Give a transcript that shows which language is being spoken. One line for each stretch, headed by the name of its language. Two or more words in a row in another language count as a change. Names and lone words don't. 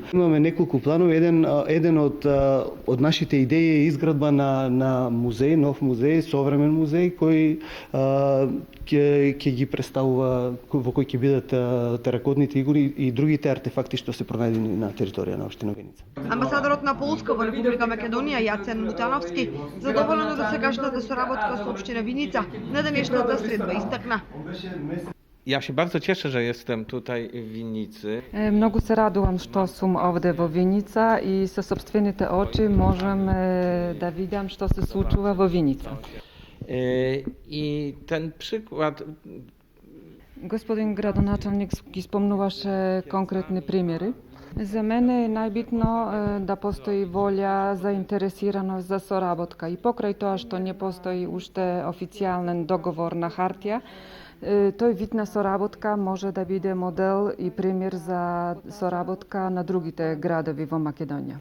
Macedonian: Имаме неколку планови, еден од нашите идеи е изградба на музеј, нов музеј, современ музеј кој ќе ги представува, во кој ќе бидат теракотните игри и другите артефакти што се пронајдени на територија на општина Виница. Амбасадорот на Полска во Република Македонија Јацен Мутановски задоволен од досегашната соработка со општина Виница на денешната средба истакна.
Polish: Ja się bardzo cieszę, że jestem tutaj w Winnicy.
Macedonian: Многу се радувам што сум овде во Виница и со сопствените очи можам да видам што се случува во Виница.
Polish: I ten przykład...
Macedonian: Господин градоначалник ги спомнуваше конкретни примери. За мене е најбитно да постои волја, заинтересираност за соработка. И покрај тоа што не постои уште официјален договор на хартија, тој вид на соработка може да биде модел и пример за соработка на другите градови во Македонија.